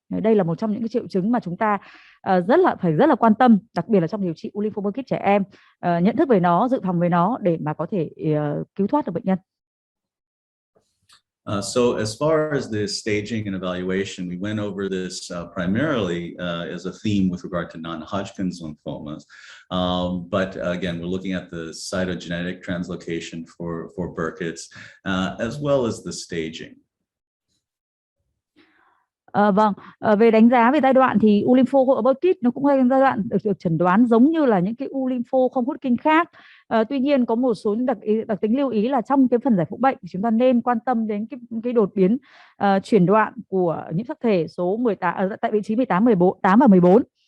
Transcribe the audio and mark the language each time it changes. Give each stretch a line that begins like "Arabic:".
Vietnamese: Đây là một trong những cái triệu chứng mà chúng ta phải rất là quan tâm, đặc biệt là trong điều trị u lympho Burkitt trẻ em, nhận thức về nó, dự phòng về nó để mà có thể cứu thoát được bệnh nhân.
English: So as far as the staging and evaluation, we went over this primarily as a theme with regard to non-Hodgkin's lymphomas. But again, we're looking at the cytogenetic translocation for Burkitt's, as well as the staging.
Vietnamese: Vâng, về đánh giá về giai đoạn thì u lympho ở Burkitt nó cũng là giai đoạn được chẩn đoán giống như là những cái u lympho không Hodgkin khác. Tuy nhiên có một số những đặc tính lưu ý là trong cái phần giải phẫu bệnh chúng ta nên quan tâm đến cái đột biến chuyển đoạn của nhiễm sắc thể số 18 tại vị trí 18 và 14.